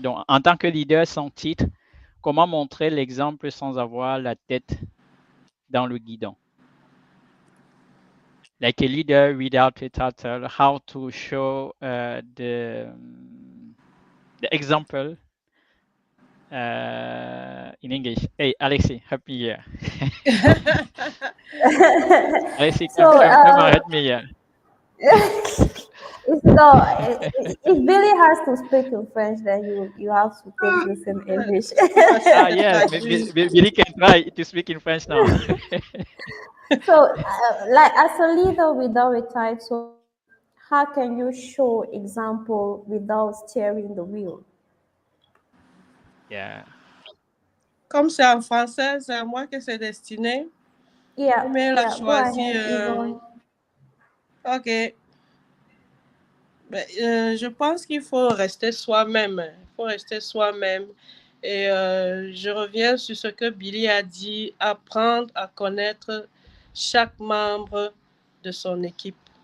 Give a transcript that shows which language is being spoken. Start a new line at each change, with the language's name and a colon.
French: Donc, en tant que leader sans titre, comment montrer l'exemple sans avoir la tête dans le guidon?
English: Like a leader without a title, how to show the example in English. Hey, Alexi, happy year. Alexi, So, come help me here. if Billy has to speak in French, then you have to take this in English. Yes, Billy can try to speak in French now. So, like as a leader without a title, how can you show example without steering the wheel? Yeah.
French: Comme c'est en français, c'est à moi que c'est destiné.
English: Yeah,
French: Mais elle a
English: yeah. Go
French: choisi.
English: ahead, Yvonne. Ok.
French: Je pense qu'il faut rester soi-même. Il faut rester soi-même. Et je reviens sur ce que Billy a dit, apprendre à connaître chaque membre de son équipe.